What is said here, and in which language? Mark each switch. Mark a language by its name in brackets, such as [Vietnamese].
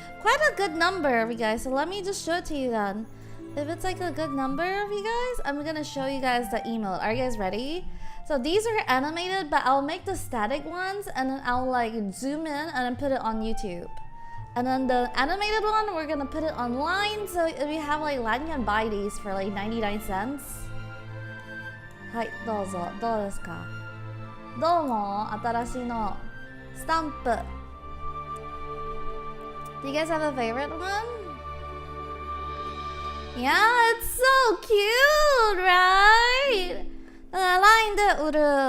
[English] Quite a good number of you guys, so let me just show it to you then. If it's like a good number of you guys, I'm gonna show you guys the emote. Are you guys ready? So these are animated, but I'll make the static ones and then I'll like zoom in and then put it on YouTube. And then the animated one, we're gonna put it online. So we have like Lan can buy these for like 99 cents. [Japanese] Hi, どうぞ。どうですか? どうも、新しいのスタンプ。 [English] Do you guys have a favorite one? Yeah, it's so cute, right? [Japanese] ラインで売る。